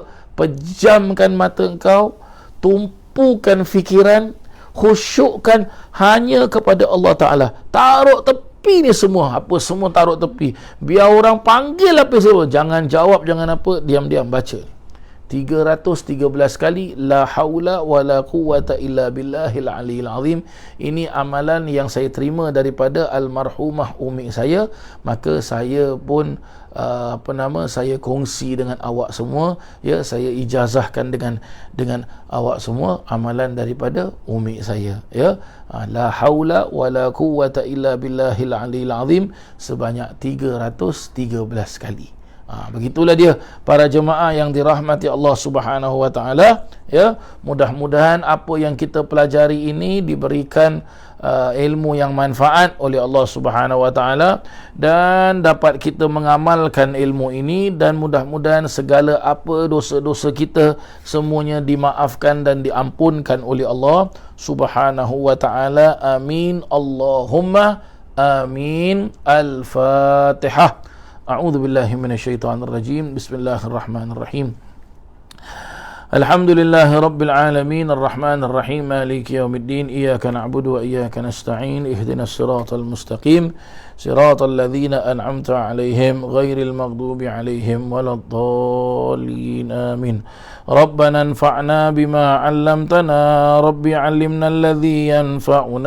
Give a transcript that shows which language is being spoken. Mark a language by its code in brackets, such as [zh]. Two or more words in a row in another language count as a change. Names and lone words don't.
[ms] Pejamkan mata engkau, tumpukan fikiran, khusyukkan hanya kepada Allah Taala. Taruh tepi ni semua, apa semua taruh tepi. Biar orang panggil apa semua, jangan jawab, jangan apa, diam-diam baca. [ar] 313 kali لا حول ولا قوة إلا بالله العلي العظيم. [ms] Ini amalan yang saya terima daripada almarhumah umi saya, maka saya pun saya kongsi dengan awak semua, ya, saya ijazahkan dengan awak semua amalan daripada umi saya, ya. [ar] لا حول ولا قوة إلا بالله العلي العظيم [ms] sebanyak 313 kali. Begitulah dia para jemaah yang dirahmati Allah [ar] سبحانه وتعالى, [ms] ya. Mudah-mudahan apa yang kita pelajari ini diberikan ilmu yang manfaat oleh Allah [ar] سبحانه وتعالى [ms] dan dapat kita mengamalkan ilmu ini, dan mudah-mudahan segala apa dosa-dosa kita semuanya dimaafkan dan diampunkan oleh Allah [ar] سبحانه وتعالى. آمين اللهم آمين. [ms] Al-Fatihah. [ar] أعوذ بالله من الشيطان الرجيم بسم الله الرحمن الرحيم الحمد لله رب العالمين الرحمن الرحيم مالك يوم الدين إياك نعبد وإياك نستعين اهدنا الصراط المستقيم صراط الذين أنعمت عليهم غير المغضوب عليهم ولا الضالين آمين ربنا انفعنا بما علمتنا رب علمنا الذي ينفعنا